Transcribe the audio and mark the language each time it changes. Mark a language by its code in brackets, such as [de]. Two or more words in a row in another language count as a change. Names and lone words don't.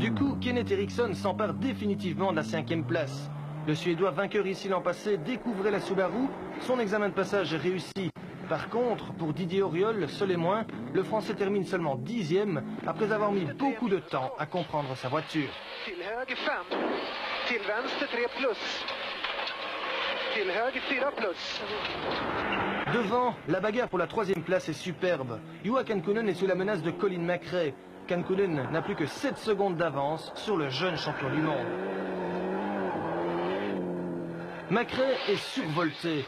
[fr] Du coup, Kenneth Eriksson s'empare définitivement de la 5e place. Le Suédois vainqueur ici l'an passé découvrait la Subaru, son examen de passage est réussi. Par contre, pour Didier Auriol, seul et moins, le Français termine seulement 10e après avoir mis beaucoup de temps à comprendre sa voiture. [sv] Till höger 5, till vänster 3 plus, till höger 4 plus. [fr] Devant, la bagarre pour la 3e place est superbe. Juha Kankkunen est sous la menace de Colin McRae. Kankkunen n'a plus que 7 secondes d'avance sur le jeune champion du monde. McRae est survolté.